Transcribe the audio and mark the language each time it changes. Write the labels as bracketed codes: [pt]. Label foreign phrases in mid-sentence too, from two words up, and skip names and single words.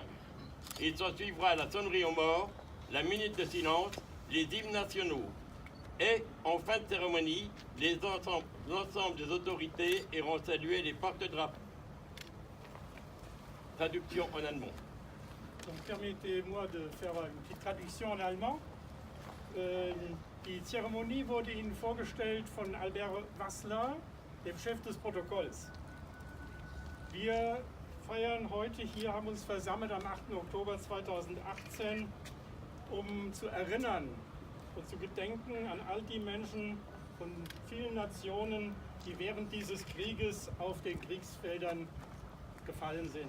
[fr] Il s'en suivra la sonnerie aux morts, la minute de silence, les hymnes nationaux. Et, en fin de cérémonie, l'ensemble des autorités iront saluer les porte-drapeaux. Traduction en allemand. Donc permettez-moi de faire une petite traduction en allemand. [de] Die Zeremonie wurde Ihnen vorgestellt von Albert Wassler, dem Chef des Protokolls. Wir feiern heute hier, haben uns versammelt am 8. Oktober 2018, um zu erinnern und zu gedenken an all die Menschen von vielen Nationen, die während dieses Krieges auf den Kriegsfeldern gefallen sind.